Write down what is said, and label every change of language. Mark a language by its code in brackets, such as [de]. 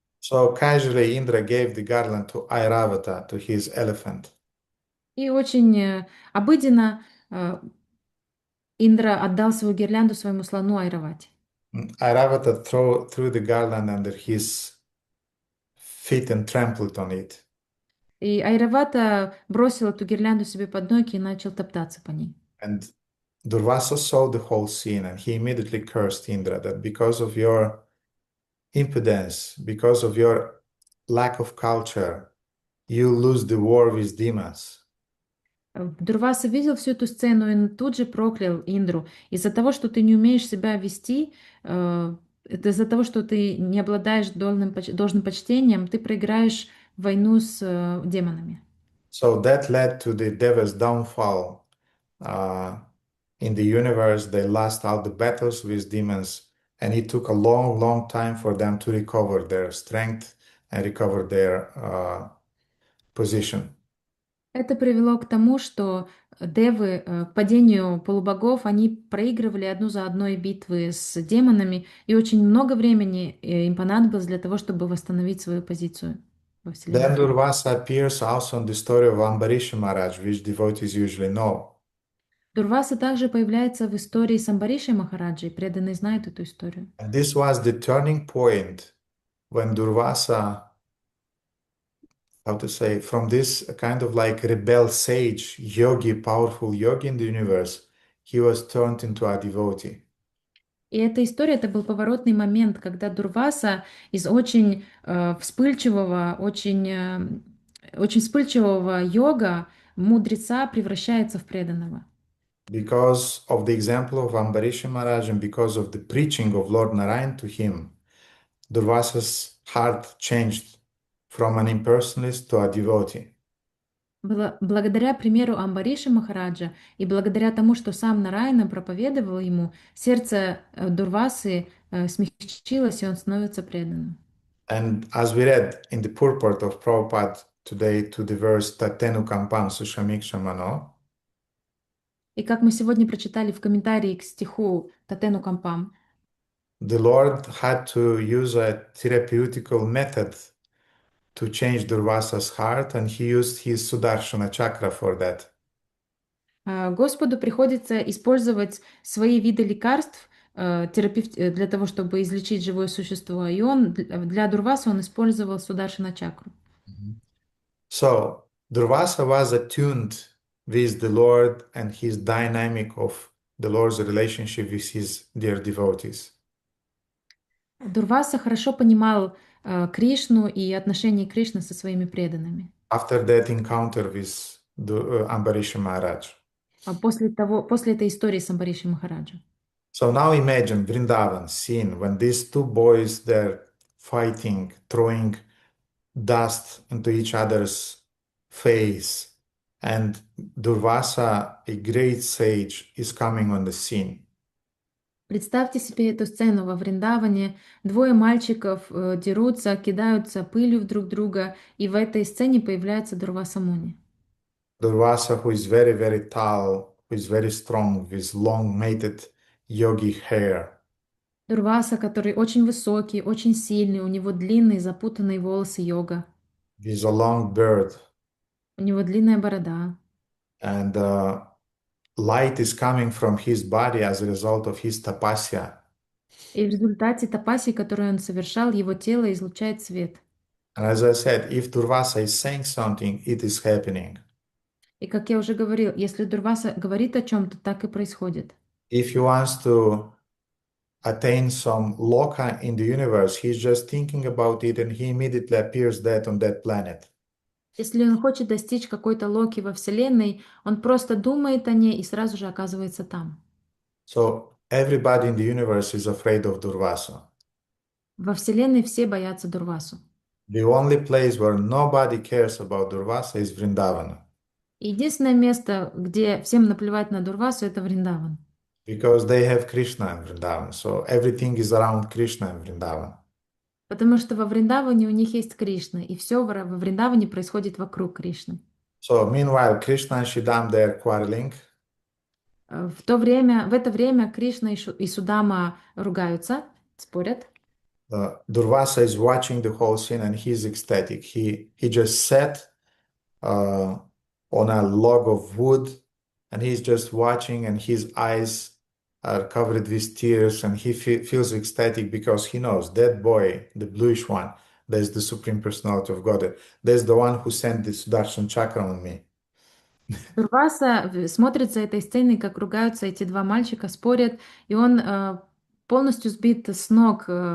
[en] So casually, Indra gave the garland to Airavata, to his elephant. [ru] И очень обыденно Индра отдал свою гирлянду своему слону Айравати. [en] Airavata threw the garland under his feet and trampled on it. [ru] И Айравата бросил эту гирлянду себе под ноги и начал топтаться по ней. [en] And Durvasa saw the whole scene and he immediately cursed Indra that because of your impudence, because of your lack of culture, you lose the war with demons. [ru] Дурваса видел всю эту сцену и тут же проклял Индру. Из-за того, что ты не умеешь себя вести, это из-за того, что ты не обладаешь должным почтением, ты проиграешь войну с демонами. [en] So that led to the Deva's downfall. In the universe, they lost all the battles with demons, and it took a long, long time for them to recover their strength and recover their position. [ru] Это привело к тому, что девы, к падению полубогов, они проигрывали одну за одной битвы с демонами, и очень много времени им понадобилось для того, чтобы восстановить свою позицию во [en] Then [ru] Вселенной. [en] Durvasa appears also in the story of Ambarish Maharaj, which devotees usually know. [ru] Дурваса также появляется в истории с Амбаришей Махараджей, преданные знают эту историю. [en] And this was the turning point when Durvasa, how to say, from this kind of like rebel sage, yogi, powerful yogi in the universe, he was turned into a devotee. [ru] И эта история, это был поворотный момент, когда Дурваса из очень вспыльчивого, очень вспыльчивого йога, мудреца, превращается в преданного. [en] Because of the example of Ambarish Maharaj and because of the preaching of Lord Narayan to him, Durvasa's heart changed from an impersonalist to a devotee. [ru] Благодаря примеру Амбариши Махараджа и благодаря тому, что сам Нараяна проповедовал ему, сердце Дурвасы смягчилось, и он становится преданным. [en] And as we read in the purport of Prabhupada today to the verse Tatenu Kampam Sushamikṣamano, [ru] И как мы сегодня прочитали в комментарии к стиху Татену Кампам, [en] the Lord had to use a therapeutical method to change Durvasa's heart, and he used his Sudarshana chakra for that. [ru] Господу приходится использовать свои виды лекарств для того, чтобы излечить живое существо. И для Дурваса он использовал Сударшана чакру. [en] So Durvasa was attuned with the Lord and his dynamic of the Lord's relationship with his dear devotees. [ru] Дурваса хорошо понимал Кришну и отношения Кришны со своими преданными. [en] After that encounter with Ambarish Maharaj. [ru] После этой истории с Амбаришей Махараджем. [en] So now imagine Vrindavan scene when these two boys they're fighting, throwing dust into each other's face, and Durvasa, a great sage, is coming on the scene. [ru] Представьте себе эту сцену во Вриндаване. Двое мальчиков дерутся, кидаются пылью в друг друга, и в этой сцене появляется Дурваса Муни. [en] Durvasa, who is very, very tall, who is very strong, with long matted yogi hair. [ru] Дурваса, который очень высокий, очень сильный, у него длинные запутанные волосы йога. [en] He's a long beard, [ru] У него длинная борода. [en] and light is coming from his body as a result of his tapasya. [ru] И в результате тапаси, которую он совершал, его тело излучает свет. [en] And as I said, if Durvasa is saying something, it is happening. [ru] И как я уже говорил, если Дурваса говорит о чем-то, так и происходит. [en] If he wants to attain some loka in the universe, he's just thinking about it and he immediately appears dead on that planet. [ru] Если он хочет достичь какой-то локи во Вселенной, он просто думает о ней и сразу же оказывается там. [en] So everybody in the universe is afraid of Durvasa. [ru] Во Вселенной все боятся Дурвасу. [en] The only place where nobody cares about Durvasa is Vrindavana. [ru] И единственное место, где всем наплевать на Дурвасу, это Вриндаван. [en] Because they have Krishna in Vrindavan. So everything is around Krishna in Vrindavan. [ru] Потому что во Вриндаване у них есть Кришна, и все во Вриндаване происходит вокруг Кришны. [en] So meanwhile, Krishna and Shidam, they are quarreling. [ru] В это время Кришна и Судама ругаются, спорят. [en] Durvasa is watching the whole scene and he's ecstatic. He just sat on a log of wood and he's just watching and his eyes are covered with tears and he feels ecstatic because he knows that boy, the bluish one, that's the Supreme Personality of Godhead. That's the one who sent the Sudarshan Chakra on me. [ru] Дурваса смотрит за этой сценой, как ругаются эти два мальчика, спорят, и он полностью сбит с ног.